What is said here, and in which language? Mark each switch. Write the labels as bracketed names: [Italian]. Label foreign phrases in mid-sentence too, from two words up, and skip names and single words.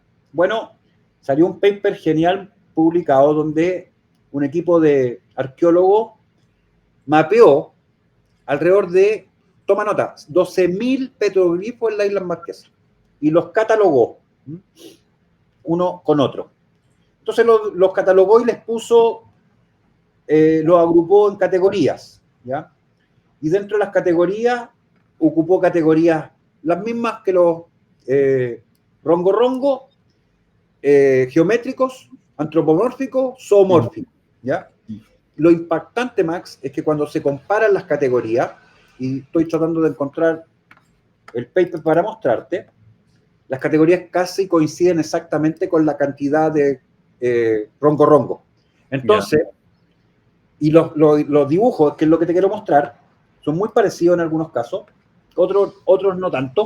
[Spanish] Bueno, salió un paper genial publicado donde un equipo de arqueólogos mapeó alrededor de, toma nota, 12.000 petroglifos en las Islas Marquesas y los catalogó uno con otro. Entonces los catalogó y les puso, los agrupó en categorías, ¿ya? Y dentro de las categorías ocupó categorías las mismas que los rongo-rongo, geométricos, antropomórficos, zoomórficos, ¿ya? Lo impactante, Max, es que cuando se comparan las categorías, y estoy tratando de encontrar el paper para mostrarte, las categorías casi coinciden exactamente con la cantidad de rongo-rongo. Entonces, y los dibujos, que es lo que te quiero mostrar, son muy parecidos en algunos casos, otros no tanto.